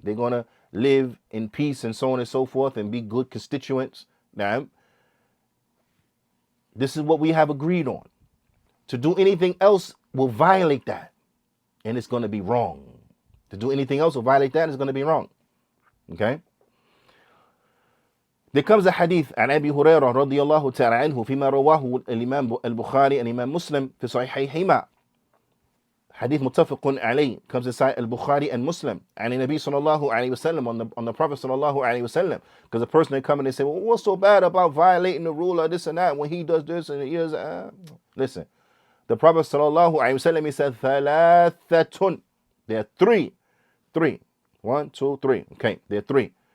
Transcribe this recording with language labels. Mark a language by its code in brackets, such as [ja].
[en] They're going to live in peace and so on and so forth and be good constituents. Now, this is what we have agreed on. To do anything else will violate that, and it's going to be wrong. To do anything else will violate that, and it's going to be wrong. Okay? There comes a hadith [ar] عن أبي هريرة رضي الله تعالى عنه فيما رواه الإمام البخاري [en] and Imam Muslim [ar] في صحيحيهما. [en] Hadith [ar] متفق عليه, [en] comes inside al-Bukhari and Muslim. And the Nabi sallallahu alayhi wasallam, on the Prophet sallallahu alayhi wasallam, because a person they come and they say, well, what's so bad about violating the rule or this and that when he does this and he does listen. The Prophet sallallahu alayhi wasallam, he said, thalathatun. There are three. 1, 2, 3. Okay, there are three.